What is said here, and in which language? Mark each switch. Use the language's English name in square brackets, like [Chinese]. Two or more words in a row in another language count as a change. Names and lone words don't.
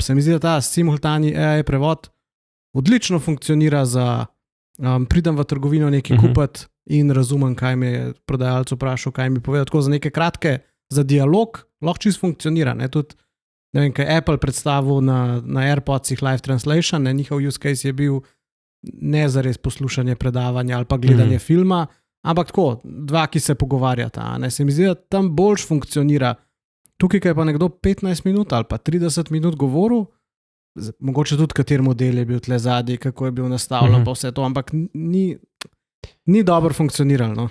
[Slovenian] Se mi zdi, da ta simultani AI prevod odlično funkcionira za pridem v trgovino nekaj kupiti in razumem, kaj mi je prodajalec vprašal, kaj mi povedal. Tako za neke kratke, za dialog lahko čisto funkcionira. Tudi ne vem, kaj Apple predstavil na AirPodsih Live Translation, njihov [English] use case [Slovenian] je bil ne zares poslušanje predavanja ali pa gledanje filma, ampak tako, dva, ki se pogovarjata. Se mi zdi, da tam boljš funkcionira. Tukaj, kaj je pa nekdo 15 minut ali pa 30 minut govoril, mogoče tudi kater model je bil tle zadnji, kako je bil nastavljen pa vse to, ampak ni dobro funkcioniralo.